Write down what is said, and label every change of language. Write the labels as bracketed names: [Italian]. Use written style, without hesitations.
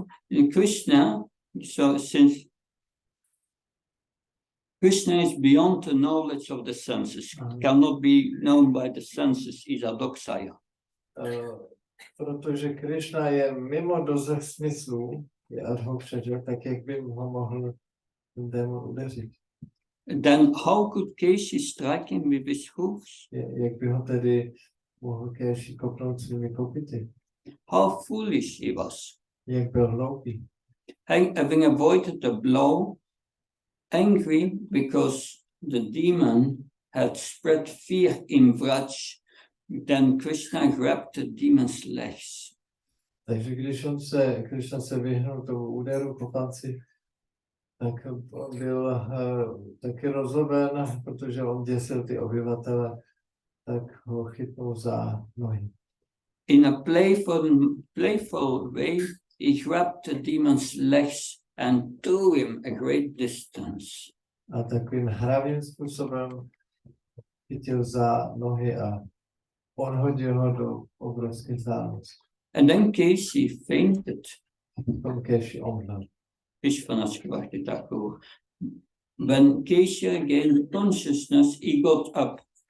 [English] since Krishna is beyond the knowledge of the senses, cannot be known by the senses, is adoxaya. [Czech] Protože Krishna je mimo dozor smyslů, je adhokshaja, tak jak by ho mohl ten démon udeřit. [English] Then how could Keshi strike him with his hoofs? [Czech] Jak by ho tedy mohl Keshi kopnout svými kopyty? [English] How foolish he was. [Czech] Jak byl hloupý. [English] Having avoided the blow, angry because the demon had spread fear in Vraj, then Krishna grabbed the demon's legs. [Czech] Takže když Krishna se vyhnul tomu úderu kopanci, tak byl taky rozhoben, protože on děsil ty obyvatele, tak ho chytnul za nohy. [English] In a playful way, he grabbed the demon's legs and threw him a great distance. [Czech] A takovým hravým způsobem chytil za nohy a odhodil ho do obrovské vzdálenosti. [English] And then Keshi fainted. [Czech] Potom Keshi omdlel. [English] When Keshi regained consciousness, he got up.